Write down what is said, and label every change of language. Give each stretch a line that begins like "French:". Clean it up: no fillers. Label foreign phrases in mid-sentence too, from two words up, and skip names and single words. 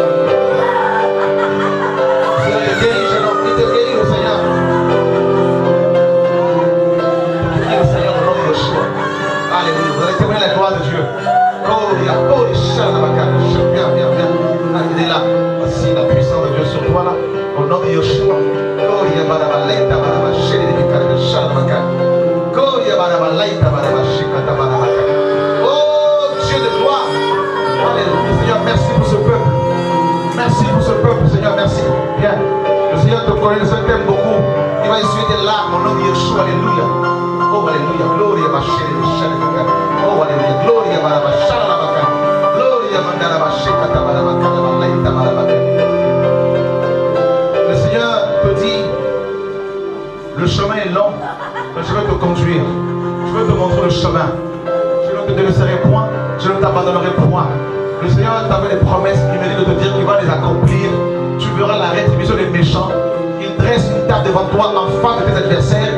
French: Il te guérit, jeune homme. Il te guérit, le Seigneur. Il te guérit, le Seigneur, au nom de Yeshua. Alléluia. Vous allez témoigner la gloire de Dieu. Gloria. Oh, les chats de ma carne. Viens, viens, viens. Il est là. Voici la puissance de Dieu sur toi, là. Au nom de Yeshua. Gloria, baraba, lenta, baraba, chéri, de bicare, de chat de ma carne. Gloria, baraba, lenta, baraba, chicata, baraba, carne. Oh, Dieu de gloire. Alléluia. Seigneur, merci pour ce peuple. Merci pour ce peuple, Seigneur, merci. Bien. Le Seigneur te connaît, le Seigneur t'aime beaucoup. Il va essuyer tes larmes au nom de Yeshua. Alléluia. Oh, alléluia. Gloria, ma chérie, de chat de ma carne. Oh, alléluia. Gloria, baraba, chat de ma carne. Gloria, mandala, ma chicata, baraba, carne, lenta, baraba, carne. Le Seigneur te dit, le chemin est long, mais je vais te conduire. Je vais te montrer le chemin. Je ne te délaisserai point, je ne t'abandonnerai point. Le Seigneur t'a fait des promesses, il me dit de te dire qu'il va les accomplir. Tu verras la rétribution des méchants. Il dresse une table devant toi en face de tes adversaires.